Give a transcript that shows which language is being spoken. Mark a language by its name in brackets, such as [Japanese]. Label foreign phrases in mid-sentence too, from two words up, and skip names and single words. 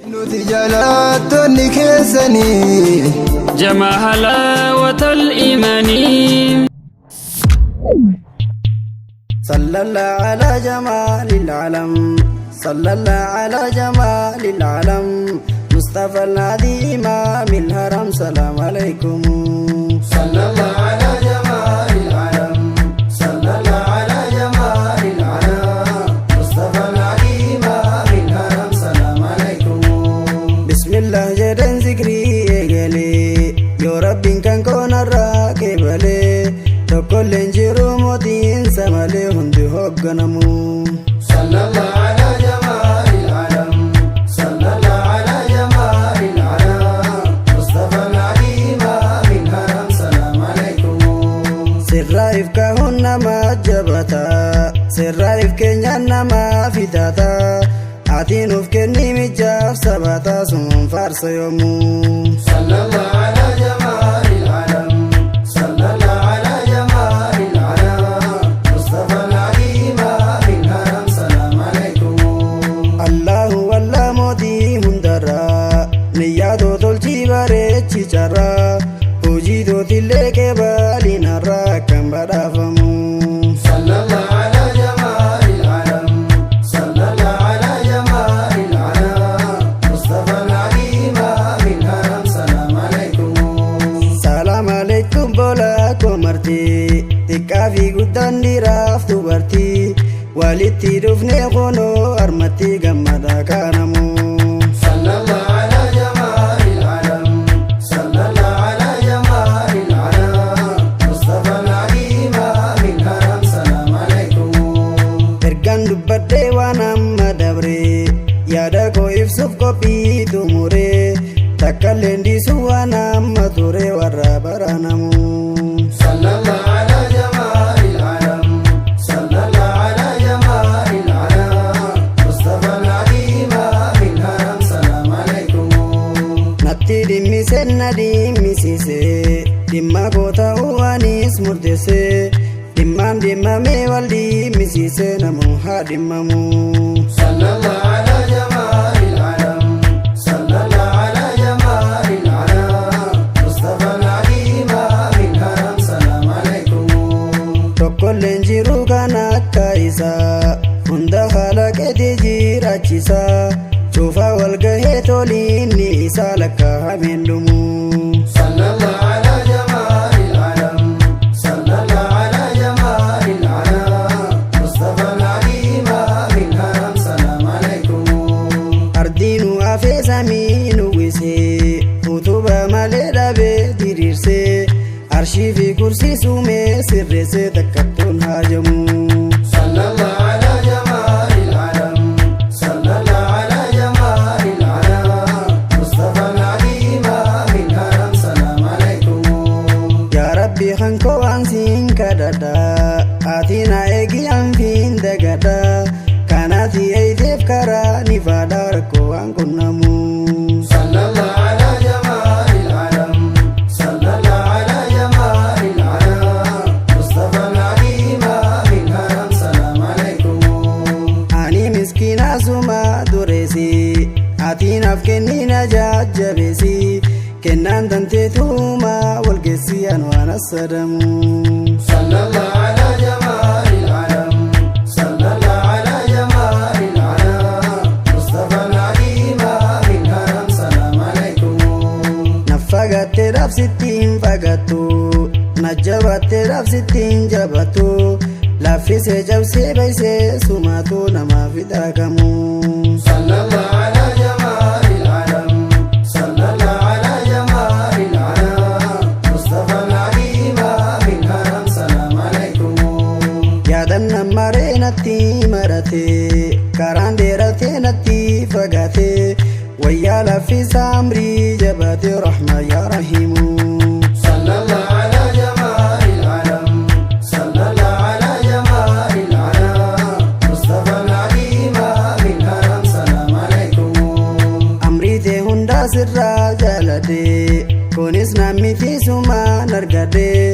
[Oromo] Nuti jaallattoonni keessanii. [Arabic] جمع حلاوة الإيمان. صلى الله على جميل العالم. صلى الله على جميل العالم. مصطفى الهادي إمام الحرم. سلام عليكم. صلى الله على جميل العالم. صلى الله على جميل العالم. مصطفى الهادي إمام الحرم. سلام عليكم. [Oromo] Bismillah jedhan zikrii eegale. Yoo Rabbiin kan koonarraa qeebale. Tokkolleen jiru mootiin samalee hundi hoogganamu. [Arabic] صلى الله على جميل العالم. صلى الله على جميل العالم. مصطفى الهادي إمام الحرم. سلام عليكم. [Oromo] Sirraa if kahuun nama jabata. Sirraa if keenyaan nama fitata. Ati nuuf kenni mijaaf sabata sun faarsa yoomuu. [Arabic] صلى الله على جميل العالم. صلى الله على جميل العالم. مصطفى الهادي إمام الحرم. سلام عليكم. الله الله [Oromo] mootii hundarra. Niyyaa too tolchii bareechi carra. Hojii tootillee qeebaaliin har'a kan badhaafamu. [Arabic] صلى الله على جميل العالم. صلى الله على جميل العالم. مصطفى الهادي إمام الحرم. سلام عليكم. سلام عليكم [Oromo] bola ko marti. Xiqqaa fi guddaan dhiiraaf dubartii. Walitti dhufnee kunoo harmatti gammada kaanamu. [Arabic] صلى الله على جميل العالم. صلى الله على جميل العالم. مصطفى الهادي إمام الحرم. سلام عليكم. [Oromo] Ergaan dubbadhee waan amma dabre. Yaada koo ibsuuf qophii xumure. Takka illee dhiisuu waan amma ture warra baranamu. [Arabic] صلى الله على جميل العالم. صلى الله على جميل العالم. مصطفى الهادي إمام الحرم. سلام عليكم. [Oromo] Natti dhimmise na dhimmisise. Dhimma koo ta'uu anis murteesse. Dhimmaan dhimmamee wal dhimmisise namuu haa dhimmamu. [Arabic] صلى الله على جميل العالم. صلى الله على جميل العالم. مصطفى الهادي إمام الحرم. سلام عليكم. [Oromo] Tokkolleen jiru kan akka isaa. Hunda haala qeeti jiraachisa. Cufa wal gahee toliin ni isa lakka hameen dhumu. [Arabic] صلى الله على جميل العالم. صلى الله على جميل العالم. مصطفى الهادي إمام الحرم. سلام عليكم. [Oromo] Ardiinu afee samii nuwwise. Utuba malee dhabee diriirse. Arshii fi kursii suumee sirreesse takkattuun haajamu. [Arabic] صلى الله على جميل العالم. صلى الله على جميل العالم. مصطفى الهادي إمام الحرم. سلام عليكم. [Oromo] Yaa Rabbi kan koo waan siin kadhadha. Ati na eegi an fiin dagadha. Kan ati eeyiteef karaa ni faadha rakkoo waan qunnamu. [Arabic] صلى الله على جميل العالم. صلى الله على جميل العالم. مصطفى الهادي إمام الحرم. سلام عليكم. [Oromo] Ani miskiina suma dureesi. Ati naaf kenni na jajjabeesi. Kennaan tantee tuuma wal geessi an waan assadamu. [Arabic] صلى الله على جميل العالم. صلى الله على جميل العالم. مصطفى الهادي إمام الحرم. سلام عليكم. [Oromo] Na fagattee dhaabsitti hin fagattu. Na jabattee dhaabsitti hin jabattu. Laaffisee cabsee baysee sumaatu namaaf hidhaakamu. [Arabic] صلى الله على جميل العالم. صلى الله على جميل العالم. مصطفى الهادي إمام الحرم. سلام عليكم. [Oromo] Yaadan nammaree natti marate. Karaan dheeratee natti fagate. Wayyaa laffisaa amrii jabate [Arabic] رحمة يا رحيم. صلى الله على جميل العالم. صلى الله على جميل العالم. مصطفى الهادي إمام الحرم. سلام عليكم. [Oromo] Amrii tee hundaa sirraa jaalate. Kunis namni tiisumaan argate.